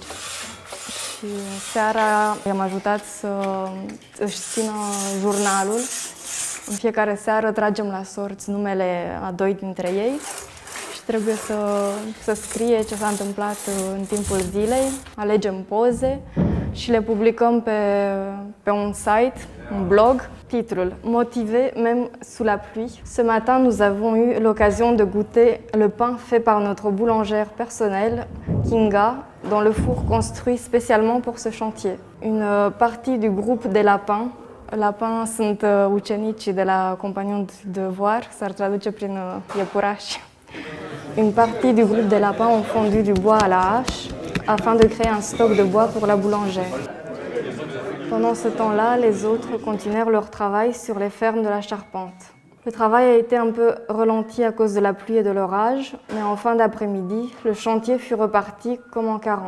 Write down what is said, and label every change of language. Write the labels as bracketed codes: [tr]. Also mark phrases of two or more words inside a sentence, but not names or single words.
[ro] Și seara i-am ajutat să își țină jurnalul. În fiecare seară tragem la sorți numele a doi dintre ei și trebuie să scrie ce s-a întâmplat în timpul zilei, alegem poze și le publicăm pe un site, un blog. [fr] Titrul Motivé même sous la pluie. Ce matin, nous avons eu l'occasion de goûter le pain fait par notre boulangère personnelle, Kinga, dans le four construit spécialement pour ce chantier. Une partie du groupe des lapins. [ro] Lapins sunt ucenicii de la Compagnons du Devoir, s-ar traduce prin iepurași. [fr] Une partie du groupe des lapins ont fondu du bois à la hache afin de créer un stock de bois pour la boulangère. Pendant ce temps-là, les autres continuèrent leur travail sur les fermes de la charpente. Le travail a été un peu ralenti à cause de la pluie et de l'orage, mais en fin d'après-midi, le chantier fut reparti comme en 40.